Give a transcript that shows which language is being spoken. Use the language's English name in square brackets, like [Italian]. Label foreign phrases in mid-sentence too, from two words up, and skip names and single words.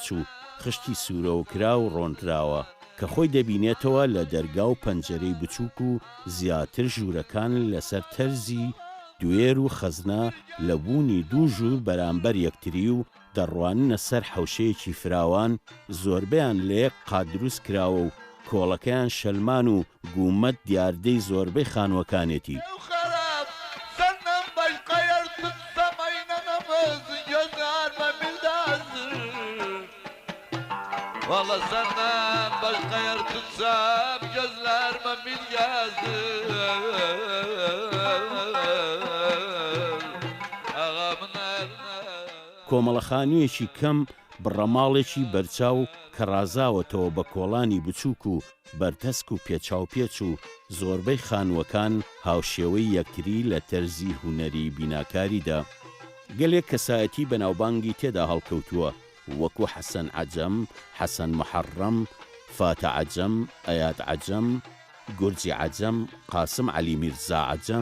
[Central Kurdish] و خشتی سوورەوەکرا و ڕۆنراوە کە خۆی دەبینێتەوە لە دەرگا و پەنجەرەی بچووک و زیاتر ژوورەکان لەسەر تەرزی دوێر و خەزنا لە بوونی دوو ژوور بەرامبەر یەکتری و دەڕواننە سەر حەوشەیەکی فراوان زۆربیان لە یەک قات دروست کراوە و کۆڵەکەیان شەلمان و گومەت دیاردەی زۆربەی خانوەکانێتی. [Turkish] Valla senden başka yer tutsam gözlerime bir yazır. Ağamın eline [Central Kurdish] کۆمەڵەخانوویەکی کەم بڕەماڵێکی بەرچاو کە ڕازاوەتەوە بە کۆڵانی بچووک و بەرتەسک و پێچاوپێچ و زۆربەی خانووەکان هاوشێوەی یەکتری لە تەرزی هونەری بیناکاریدا. گەلێک کەسایەتی بەناوبانگی تێدا هەڵکەوتووە وەکو حەسەن عەجەم، حەسەن محەڕەم، فاتە عەجەم، ئەیاد عەجەم، گورجی عەجەم، قاسم عەلی میرزا عەجەم.